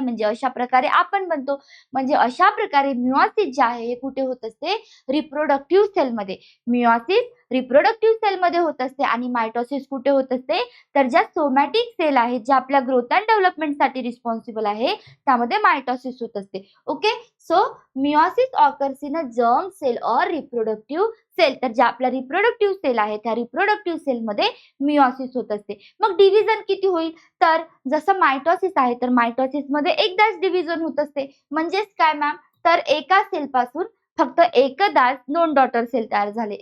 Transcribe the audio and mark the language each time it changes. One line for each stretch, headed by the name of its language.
Marathi: म्हणजे अशा प्रकारे आपण बनतो. म्हणजे अशा प्रकारे मिओसिस जे आहे हे कुठे होत असते? रिप्रोडक्टिव्ह सेलमध्ये. मिओसिस रिप्रोडक्टिव्ह सेलमध्ये होत असते आणि मायटोसिस कुठे होत असते? तर ज्या सोमॅटिक सेल आहेत ज्या आपल्या ग्रोथ अँड डेव्हलपमेंटसाठी रिस्पॉन्सिबल आहे त्यामध्ये मायटोसिस होत असते. Okay.
English: So meiosis occurs in a germ cell or reproductive cell.
Marathi: तर ज्या आपल्या रिप्रोडक्टिव्ह सेल आहेत त्या रिप्रोडक्टिव्ह सेलमध्ये मिओसिस होत असते. मग डिव्हिजन किती होईल? तर जसं मायटोसिस आहे तर मायटोसिसमध्ये एकदाच डिव्हिजन होत असते. म्हणजेच काय मॅम? तर एका सेलपासून फक्त एकदाच 2 डॉटर सेल तयार झाले.